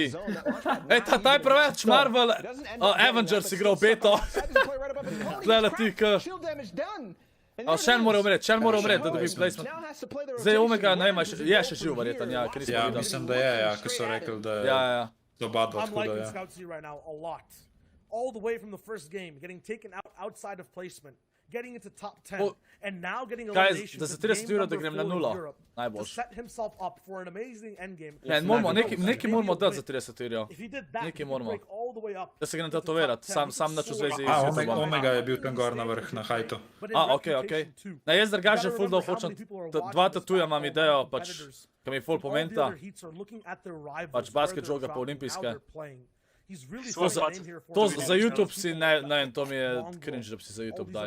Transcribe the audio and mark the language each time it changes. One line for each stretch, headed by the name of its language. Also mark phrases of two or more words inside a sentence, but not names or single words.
Slovenian: Ej, ta je preveč Marvel Avengers igral beto. Tle leti k... Shen mora umreti, da dobi placement. Zdaj Omegga, ne vem, je še živ verjetan, ja, ker nismo videli. Ja, mislim, da je, ja, ko so rekli, da je... Oba dva
English: I'm
Slovenian: tako, da
English: liking
Slovenian: je.
English: Scout C right now a lot. All the way from the first game, getting taken out outside of placement, getting into top 10, and now getting elimination
Slovenian: da za 30 euro, da grem na 0. to Najboljš.
English: set himself up for an amazing endgame.
Slovenian: Ne, nekaj moramo dati za 30 euro. Nekaj moramo. Da se grem tatovirat, sam nač v zvezi s YouTubeom. Omegga je bil tam gor na vrh, na hajtu. Okej. Ne, jaz drugače ful da hočem, dva tatuja imam idejo, pač, ki mi ful pomenta. Pač basket žoga pa olimpijske. To za YouTube si, ne vem, to mi je cringe, da bi si za YouTube dajal.